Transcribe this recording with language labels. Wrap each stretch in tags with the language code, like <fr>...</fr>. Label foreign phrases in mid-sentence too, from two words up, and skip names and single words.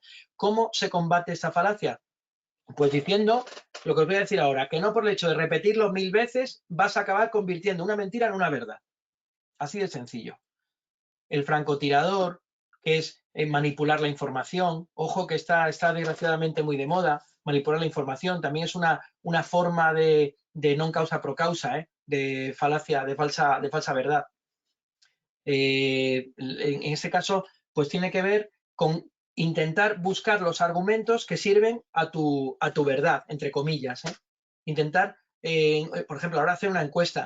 <es>¿Cómo se combate esta falacia? Pues diciendo lo que os voy a decir ahora, que no por el hecho de repetirlo 1000 veces vas a acabar convirtiendo una mentira en una verdad. Así de sencillo. El francotirador, que es manipular la información, ojo que está desgraciadamente muy de moda, manipular la información, también es una forma de</es> <la>non causa pro causa,</la> <es>de falacia, de falsa verdad. En este caso, pues tiene que ver con intentar buscar los argumentos que sirven a tu verdad, entre comillas. Intentar, por ejemplo, ahora hacer una encuesta.</es>